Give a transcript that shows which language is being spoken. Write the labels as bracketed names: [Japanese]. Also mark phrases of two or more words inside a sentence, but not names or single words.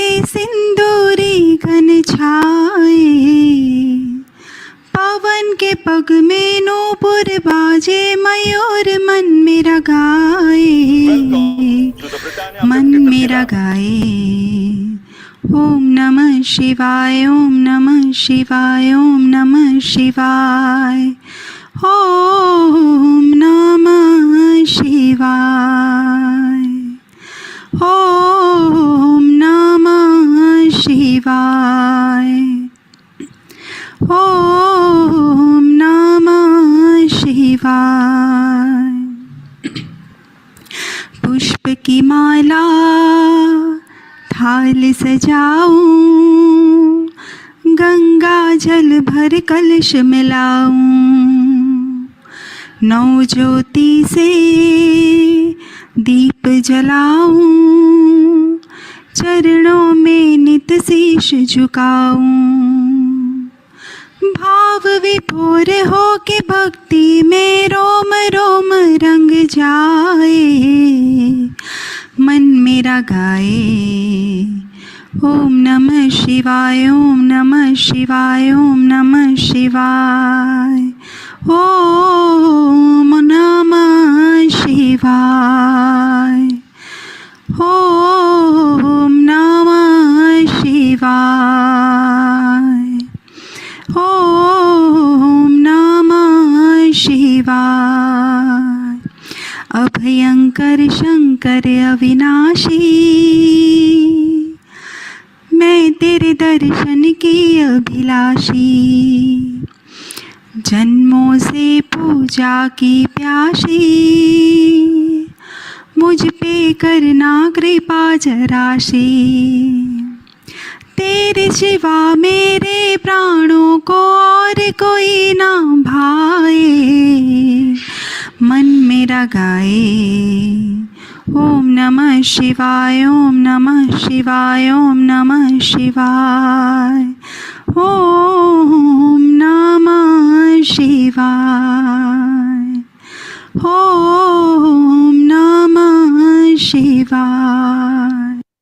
[Hindi] सिंदूरी घन छाए, पवन के पग में नूपुर बाजे, मयूर मन मेरा गाए, मन मेरा गाए। [Sanskrit] ओम नमः शिवाय, ओम नमः शिवाय, ओम नमः शिवाय, ओम नमः शिवाय, ओम नमः शिवाय, ओम नमः शिवाय। [Hindi] पुष्प की माला थाल सजाऊं, गंगा जल भर कलश मिलाऊं, नौ ज्योति से दीप जलाऊं, चरणों में नित शीश झुकाऊं, भाव विभोर हो के भक्ति में रोम रोम रंग जाए, मन मेरा गाए। [Sanskrit] ओम नमः शिवाय, ओम नमः शिवाय, ओम नमः शिवाय, ओम नमः शिवाय, ओम नमः शिवाय, ओम नमः शिवाय। [Hindi] अभयंकर शंकर अविनाशी, मैं तेरे दर्शन की अभिलाषी, जन्मों से पूजा की प्यासी, मुझ पे करना कृपा जराशी, तेरे सिवा मेरे प्राणों को और कोई ना भाए, मन मेरा गाए। [Sanskrit] ओम नमः शिवाय, ओम नमः शिवाय, ओम नमः शिवाय, ओम नमः शिवाय, ओम नमः शिवाय।